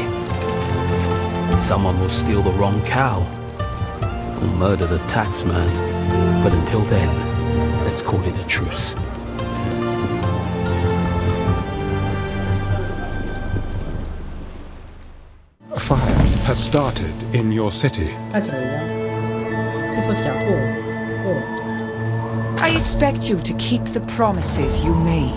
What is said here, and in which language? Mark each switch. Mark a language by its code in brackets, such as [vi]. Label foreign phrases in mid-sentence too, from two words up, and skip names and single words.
[en] Someone will steal the wrong cow. Or murder the taxman. But until then, let's call it a truce. A fire has started in your city. [el] Κάτσε ρε παιδιά. Τι φωτιά, πού. [en] I expect you to keep the promises you made.